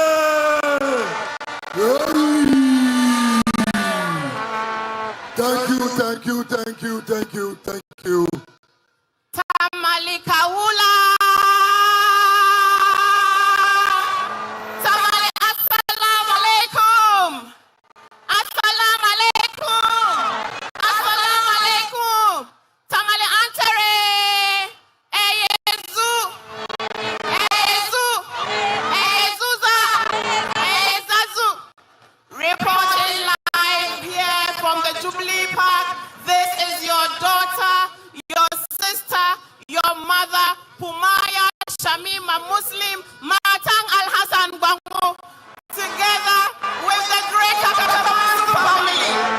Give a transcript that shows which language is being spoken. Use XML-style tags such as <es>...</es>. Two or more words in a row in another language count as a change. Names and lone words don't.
<en>Thank you, thank you, thank you, thank you, thank you. Tamale Kawula. Tamale,</en> <ar>السلام عليكم. السلام عليكم. السلام عليكم.</ar> <en>Tamale Antere. Eyezu. Eyezu. Eyezuza. Eyezazu. Reporting live here from the Jubilee Park. This is your daughter, your sister, your mother, Pumaya Shamima Muslim, Matang Al Hassan Bango, together with the great Akoma family.</en>